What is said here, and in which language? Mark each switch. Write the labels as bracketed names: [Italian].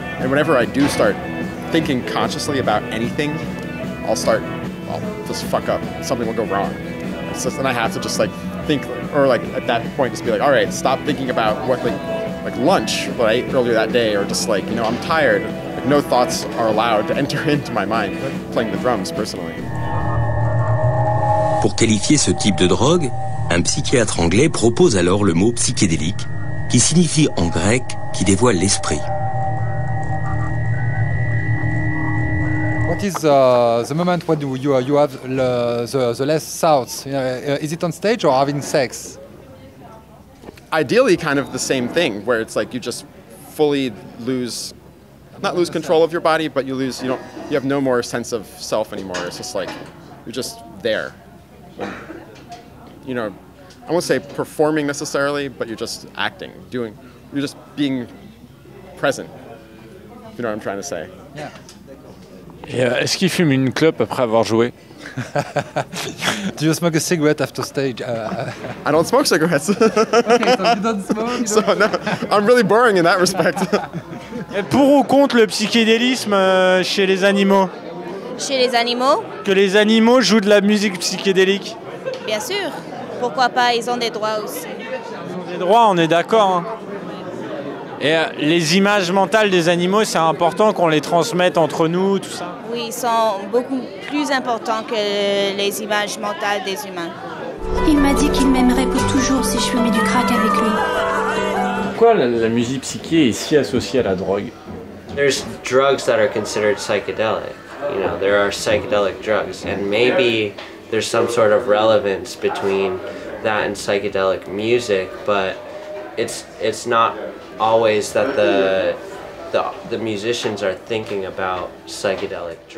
[English] And whenever I do start thinking consciously about anything, I'll just fuck up. Something will go wrong. And I have to just think, or at that point just be like, all right, stop thinking about what like lunch that I ate earlier that day, or just I'm tired. No thoughts are allowed to enter into my mind playing the drums personally. [French] Pour qualifier ce type de drogue, un psychiatre anglais propose alors le mot psychédélique, qui signifie en grec qui dévoile l'esprit. [English] What is the moment when you have the less thoughts? Is it on stage or having sex? Ideally, kind of the same thing, where it's you just fully not lose control of your body, but you have no more sense of self anymore. It's just you're just there. I won't say performing necessarily, but you're just acting, you're just being present. You know what I'm trying to say? Yeah. [French] Et est-ce qu'il fume une clope après avoir joué? [English] Do you smoke a cigarette after stage? I don't smoke cigarettes. Okay, so you don't smoke? So no, I'm really boring in that respect. [French] Et pour ou contre le psychédélisme chez les animaux? Chez les animaux? Que les animaux jouent de la musique psychédélique? Bien sûr. Pourquoi pas? Ils ont des droits aussi. Ils ont des droits, on est d'accord. Hein. Et les images mentales des animaux, c'est important qu'on les transmette entre nous, tout ça? Oui, ils sont beaucoup plus importants que les images mentales des humains. Il m'a dit qu'il m'aimerait pour toujours si je fumais du crack avec lui. Pourquoi la musique psyché est si associée à la drogue? [English] There's drugs that are considered psychedelic. There are psychedelic drugs, and maybe there's some sort of relevance between that and psychedelic music, but it's not always that the musicians are thinking about psychedelic drugs.